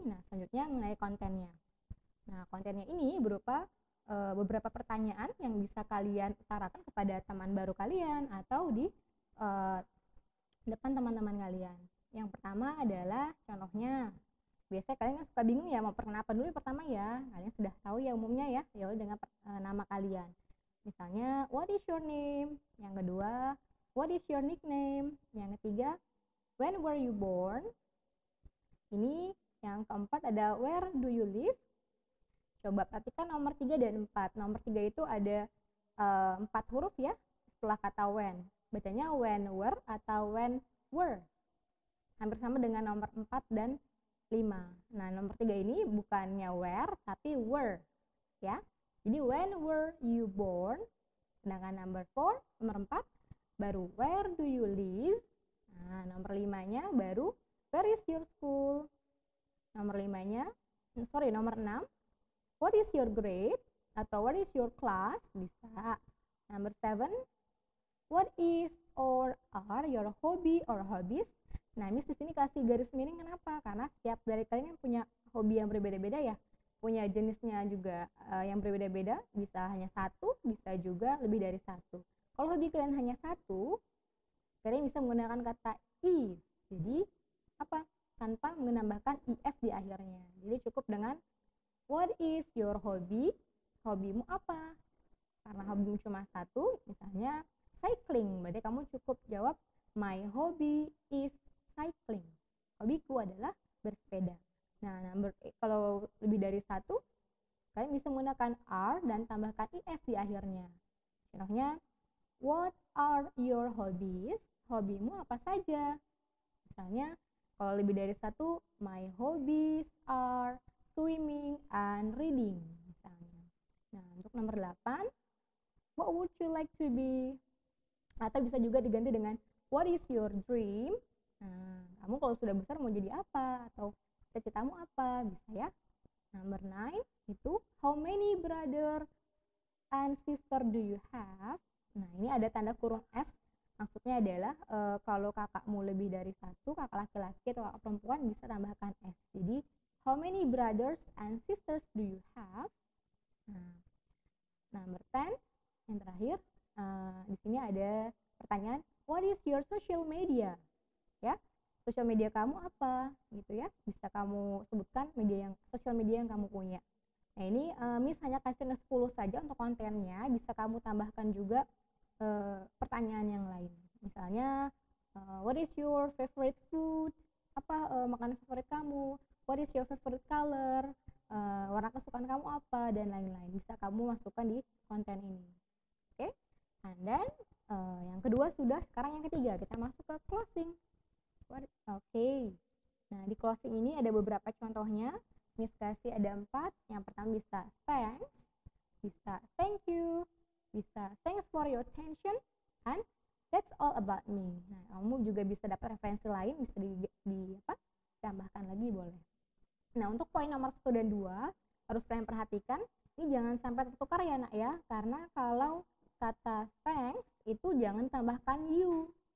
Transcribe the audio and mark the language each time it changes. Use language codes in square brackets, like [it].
[id] Nah, selanjutnya mengenai kontennya. Nah, kontennya ini berupa beberapa pertanyaan yang bisa kalian utarakan kepada teman baru kalian atau di depan teman-teman kalian. Yang pertama adalah contohnya, biasanya kalian kan suka bingung ya mau perkenalan apa dulu pertama ya. Kalian sudah tahu ya umumnya ya, yaitu dengan nama kalian. Misalnya, [en] what is your name? [id] Yang kedua, [en] what is your nickname? [id] Yang ketiga, [en] when were you born? [id] Ini yang keempat ada [en] where do you live? [id] Coba perhatikan nomor 3 dan 4. Nomor 3 itu ada 4 huruf ya setelah kata when. Bacanya [en] when were atau when were. [id] Hampir sama dengan nomor 4 dan 5. Nah, nomor 3 ini bukannya where tapi were ya. [en] Jadi when were you born? [id] Sedangkan nomor 4 baru [en] where do you live? [id] Nah, nomor 5-nya baru [en] where is your school? [id] Nomor 6, [en] what is your grade? Atau what is your class? [id] Bisa. Nomor 7, [en] what is or are your hobby or hobbies? [id] Nah, Miss di sini kasih garis miring kenapa? Karena setiap dari kalian punya hobi yang berbeda-beda ya. Punya jenisnya juga yang berbeda-beda, bisa hanya satu, bisa juga lebih dari satu. Kalau hobi kalian hanya satu, kalian bisa menggunakan kata is. Jadi apa? Tanpa menambahkan is di akhirnya. Jadi cukup dengan [en] what is your hobby? [id] Hobimu apa? Karena hobimu cuma satu, misalnya cycling, berarti kamu cukup jawab [en] my hobby is cycling. [id] Hobiku adalah bersepeda. Nah, kalau lebih dari satu, kalian bisa menggunakan are dan tambahkan is di akhirnya. Contohnya, [en] what are your hobbies? [id] Hobimu apa saja? Misalnya, kalau lebih dari satu, [en] my hobbies are swimming and reading. [id] Misalnya. Nah, untuk nomor 8, [en] what would you like to be? [id] Atau bisa juga diganti dengan [en] what is your dream? [id] Nah, kamu kalau sudah besar mau jadi apa? Atau cita-citamu apa? Bisa ya. Nomor 9 itu [en] how many brother and sister do you have? [id] Nah, ini ada tanda kurung S. Maksudnya adalah kalau kakakmu lebih dari satu, kakak laki-laki atau kakak perempuan bisa tambahkan S. [en] Jadi how many brothers and sisters do you have? [id] Nah, nomor 10 yang terakhir di sini ada pertanyaan [en] what is your social media? [id] Ya. Sosial media kamu apa gitu ya, bisa kamu sebutkan sosial media yang kamu punya. Nah, ini Miss hanya kasih 10 saja untuk kontennya, bisa kamu tambahkan juga pertanyaan yang lain. Misalnya [en] what is your favorite food? [id] Apa makanan favorit kamu? [en] What is your favorite color? [id] Warna kesukaan kamu apa, dan lain-lain. Bisa kamu masukkan di konten ini. Oke? [en] And then [id] yang kedua sudah, sekarang yang ketiga kita masuk ke closing. Oke. Nah, di closing ini ada beberapa contohnya. Miss kasih ada 4. Yang pertama bisa [en] thanks, bisa thank you, bisa thanks for your attention, and that's all about me. [id] Nah, kamu juga bisa dapat referensi lain, bisa ditambahkan lagi boleh. Nah, untuk poin nomor 1 dan 2 harus kalian perhatikan. Ini jangan sampai tertukar ya nak ya, karena kalau kata thanks itu jangan tambahkan you.